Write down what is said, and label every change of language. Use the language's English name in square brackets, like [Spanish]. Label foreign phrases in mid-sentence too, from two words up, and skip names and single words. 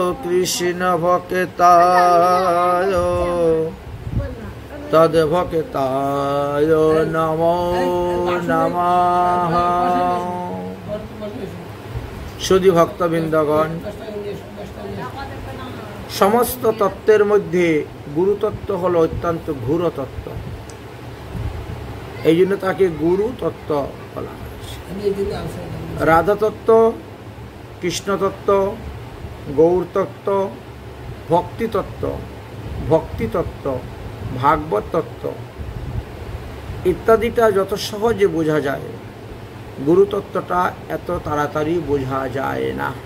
[Sanskrit] कृष्णभक्ताय तद्भक्ताय नमो नमः। [Bangla] শুদ্ধি ভক্তবৃন্দগণ, সমস্ত তত্ত্বের মধ্য গুরু তত্ত্ব হলো অত্যন্ত ঘোর তত্ত্ব, এই জন্য তাকে গুরু তত্ত্ব বলা হয়েছে। রাধা তত্ত্ব, কৃষ্ণ তত্ত্ব, গৌর তত্ত্ব, ভক্তি তত্ত্ব, ভক্তি তত্ত্ব, ভাগবত তত্ত্ব ইত্যাদিটা যত সহজে বোঝা যায়, গুরু তত্ত্বটা এত তাড়াতাড়ি বোঝা যায় না।